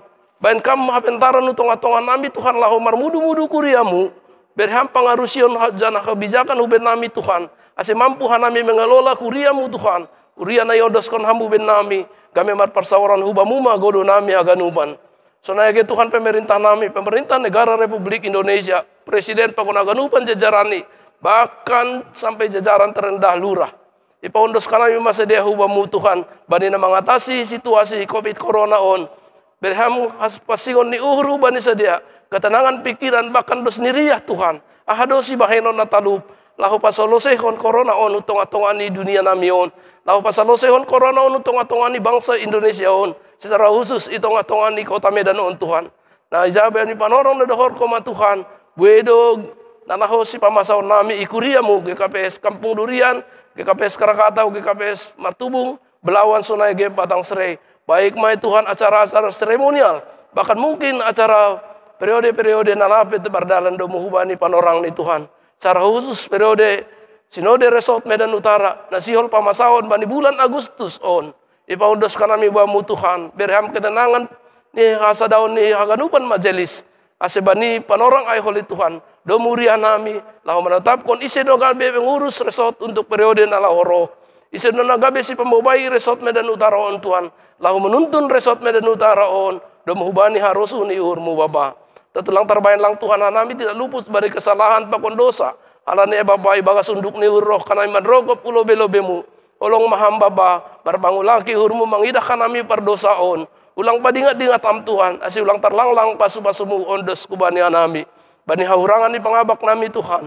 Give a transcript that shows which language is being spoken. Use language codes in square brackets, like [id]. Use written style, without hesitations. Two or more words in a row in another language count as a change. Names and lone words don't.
[sim] Bain kam hapentaran utong-atongan nami Tuhan lahu marmudu-mudu kuriamu. Berham pangarusion jana kebijakan huben nami Tuhan. Ase mampu hanami mengelola kuriamu Tuhan. Uria na yodos kon hambu ben nami. Kami marparsawaran hubamuma godo nami aganuban. Sonaya ge Tuhan pemerintah nami. [id] Pemerintah negara Republik Indonesia. [sim] Presiden pakon aganuban jajarani. [id] Bahkan sampai jajaran terendah lurah. [sim] Ipaundos kanami masa dia hubamu Tuhan. Bani na [id] mengatasi situasi [sim] COVID corona on. Berham pasingon ni uhru bani sadia. [id] Ketenangan pikiran bahkan [sim] dos niriyah Tuhan. Ahadosi bahenon natalup. Lahu pasolosehon corona on utong-atongan ni dunia nami on. Lahu pasolosehon corona on utong-atongan ni bangsa Indonesia on. [id] Secara khusus [sim] itong-atongan ni kota Medan on Tuhan. Nah ijabe ni panorong na dohor koma Tuhan. Buedo nanaho si pamasaon nami ikuriamu. GKPS Kampung Durian. GKPS Krakatau. GKPS Martubung. Belawan Sunai Game Batang Serai. Baik mai Tuhan [id] acara-acara seremonial, bahkan mungkin acara periode-periode [sim] nalapet berdalan do muhubani panorang ni Tuhan. [id] Secara khusus periode [sim] Sinode Resort Medan Utara, nasihol pamasaon bani bulan Agustus on. Ipaundos kanami bamu Tuhan, berham ketenangan ni hasadaon ni haganupan majelis. Ase bani panorang ay holi Tuhan, do murian nami, lahu menetapkan isi do gabe [id] pengurus resort untuk periode [sim] nalahoro. Isi do nagabe si pembabai Resort Medan Utara on Tuhan. Lahu menuntun Resort Medan Utara on. Do menghubani harusu ni uhurmu Bapa. Tetulang terbayan lang Tuhan nami [id] tidak luput dari kesalahan [sim] pakon dosa. Alani Bapa ibaga sunduk ni roh kanami madrogop ulobe-lobemu. Olong maham Bapa. Barbangulaki uhurmu mangidahkan nami perdosa on. Ulang padingat-dingat am Tuhan. Asi ulang terlanglang pasu-pasumu ondos kubani nami. Bani haurangan ni pangabak nami Tuhan.